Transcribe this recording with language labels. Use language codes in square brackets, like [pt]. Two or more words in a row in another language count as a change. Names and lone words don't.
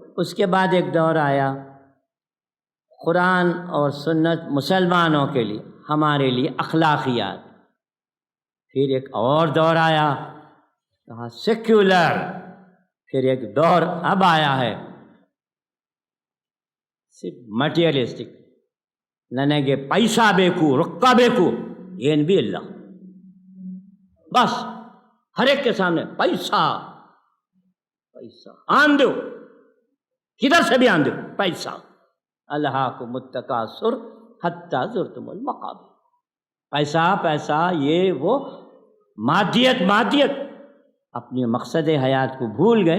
[ur] اس کے بعد ایک دور آیا قرآن اور سنت مسلمانوں کے لیے، ہمارے لیے اخلاقیات۔ پھر ایک اور دور آیا کہا سیکولر، پھر ایک دور اب آیا ہے صرف مٹیریلسٹک، [kn] ನನಗೆ ಪೈಸಾ ಬೇಕು ರೊಕ್ಕ ಬೇಕು ಏನು [ur] بھی اللہ، بس ہر ایک کے سامنے پیسہ پیسہ، آن دو کدھر سے بھی آن دو پیسہ، [ar] الہاکم التکاثر حتی زرتم المقابر، [ur] پیسہ پیسہ، یہ وہ مادیت مادیت، اپنی مقصد حیات کو بھول گئے۔